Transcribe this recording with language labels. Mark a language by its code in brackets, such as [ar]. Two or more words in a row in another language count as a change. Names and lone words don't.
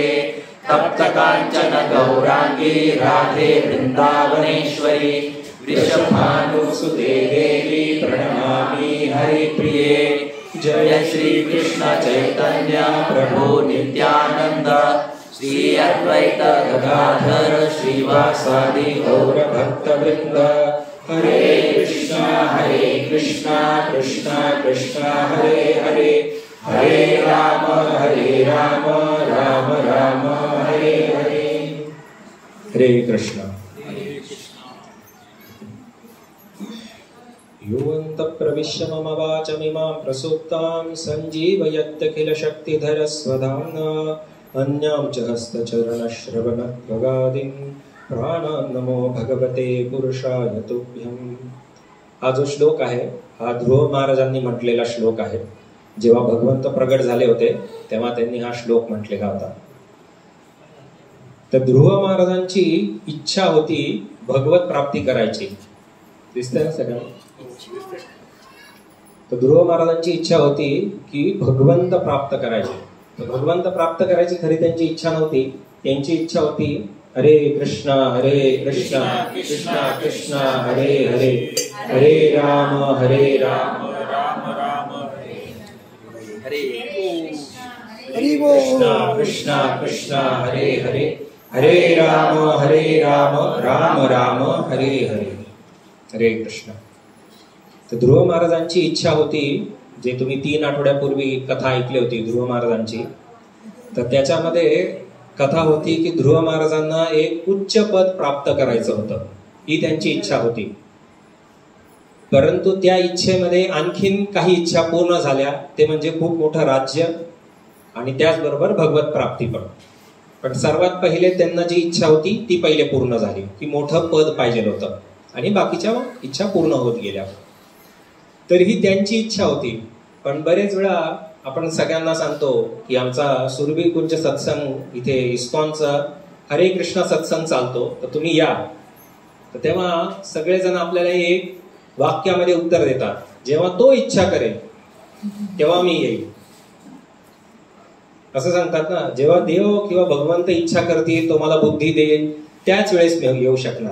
[sa] तप्त कांचन गौरांगी राधे वृंदावनेश्वरी वृषभानुसुते देवी प्रणमामि हरिप्रिये। जय श्री कृष्ण चैतन्य प्रभु नित्यानंद श्री अद्वैत गदाधर श्रीवासादि गौर भक्तवृंद। हरे कृष्णा कृष्णा कृष्णा हरे हरे हरे राम राम राम हरे हरे। हरे कृष्ण। योऽन्तःप्रविश्य मम वाचमिमां प्रसुप्तां सञ्जीवयत्यखिलशक्तिधर स्वधाम्ना अन्यां च हस्तचरणश्रवणत्वगादीन् प्राणान् नमो भगवते पुरुषाय तुभ्यम्। [mr] हा जो श्लोक आहे हा ध्रुव महाराजांनी म्हटलेला श्लोक आहे। जेव्हा भगवंत प्रगट झाले होते तेव्हा त्यांनी हा श्लोक म्हटलेला होता। तर ध्रुव महाराजांची इच्छा होती भगवत प्राप्ती करायची। दिसतंय ना सगळ्यांना? तर ध्रुव महाराजांची इच्छा होती की भगवंत प्राप्त करायचे। भगवंत प्राप्त करायची खरी त्यांची इच्छा नव्हती। त्यांची इच्छा होती [sa] हरे कृष्णा कृष्णा कृष्ण हरे हरे हरे राम राम राम हरे कृष्णा कृष्णा हरे हरे हरे राम राम राम हरे हरे हरे कृष्ण। [mr] तर ध्रुव महाराजांची इच्छा होती, जे तुम्ही 3 आठवड्यापूर्वी कथा ऐकली होती ध्रुव महाराजांची, तर त्याच्यामध्ये कथा होती की ध्रुव महाराजांना एक उच्च पद प्राप्त करायचं होतं, ही त्यांची इच्छा होती। परंतु त्या इच्छेमध्ये आणखीन काही इच्छा पूर्ण झाल्या, ते म्हणजे खूप मोठं राज्य आणि त्याचबरोबर भगवत प्राप्ती पण। पण सर्वात पहिले त्यांना जी इच्छा होती ती पहिले पूर्ण झाली, की मोठं पद पाहिजे होतं, आणि बाकीच्या इच्छा पूर्ण होत गेल्या. तरीही त्यांची इच्छा होती. पण बरेच वेळा आपण सगळ्यांना सांगतो की आमचा सुरभी कुंज सत्संग इथे इस्कॉनचा हरे कृष्ण सत्संग चालतो, तर तुम्ही या. तर तेव्हा सगळेजण आपल्याला एक वाक्यामध्ये उत्तर देतात, जेव्हा तो इच्छा करेल तेव्हा मी येईल, असं सांगतात ना. जेव्हा देव किंवा भगवंत इच्छा करतील, तो मला बुद्धी देईल, त्याच वेळेस मी येऊ शकणार.